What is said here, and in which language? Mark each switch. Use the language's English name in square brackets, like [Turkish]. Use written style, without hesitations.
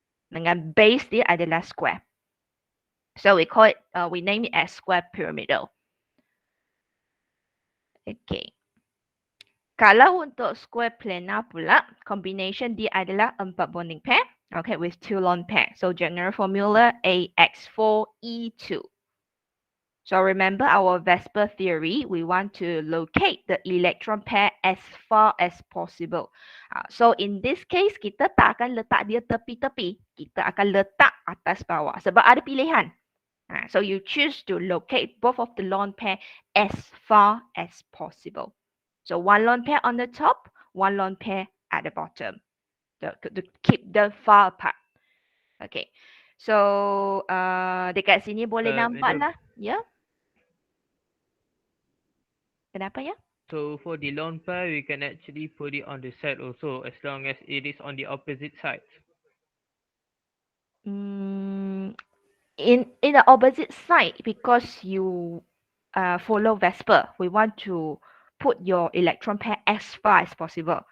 [Malay] Dengan base dia adalah square. [English] So we call it, we name it as square pyramidal. Okay. [Malay] Kalau untuk [English] square planar pula, combination dia adalah 4 bonding pair, okay, with 2 lone pair. So general formula AX4E2. So remember our Vesper theory, we want to locate the electron pair as far as possible. So in this case, [Malay] kita tak akan letak dia tepi-tepi. Kita akan letak atas bawah. Sebab ada pilihan. [English] So you choose to locate both of the lone pair as far as possible. So one lone pair on the top, one lone pair at the bottom. To keep them far apart. Okay. [Malay] So dekat sini boleh nampak lah. Ya. Yeah? Kenapa ya? [English] So for the lone pair, we can actually put it on the side also, as long as it is on the opposite sides. In the opposite side, because you follow Vesper, we want to put your electron pair as far as possible.